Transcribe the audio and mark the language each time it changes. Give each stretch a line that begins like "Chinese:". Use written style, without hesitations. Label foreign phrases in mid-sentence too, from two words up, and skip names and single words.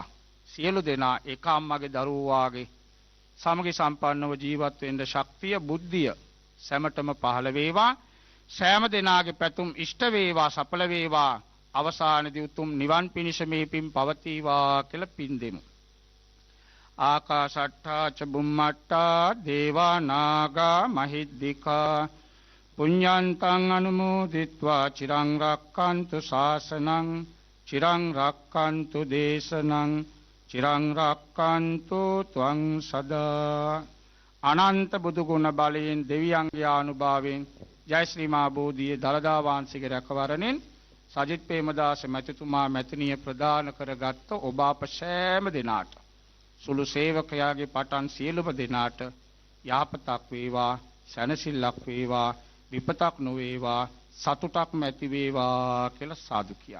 Sinhala: සියලු දෙනා එක අම්මගේ දරුවෝ වාගේ සමගි සම්පන්නව ජීවත් වෙන්න ශක්තිය, බුද්ධිය සැමටම පහළ වේවා. සෑම දෙනාගේ පැතුම් ඉෂ්ට වේවා, සඵල වේවා. අවසානයේ උතුම් නිවන් පිණිස මේ පින් පවතිවා කියලා පින් දෙමු.
Pali: ආකාශට්ටා ච බුම්මට්ටා දේවා නාග මහිද්దికා පුඤ්ඤන්තං අනුමෝදිත්වා චිරං රක්칸තු ශාසනං චිරං රක්칸තු දේශනං චිරං රක්칸තු ත්වං සදා.
Sinhala: අනන්ත බුදු ගුණ බලයෙන්, දෙවියන්ගේ ආනුභාවයෙන්, ජය ශ්‍රී මා බෝධියේ දලදා වංශිකේ රැකවරණෙන් සජිත් ප්‍රේමදාස මැතිතුමා මැතිනිය ප්‍රදාන කරගත් ඔබ අප සෑම දෙනාට, සුළු සේවකයාගේ පටන් සියලුම දෙනාට යහපතක් වේවා, සැනසෙල්ලක් වේවා, විපතක් නොවේවා, සතුටක්ම ඇති වේවා කියලා සාදු කියන්න.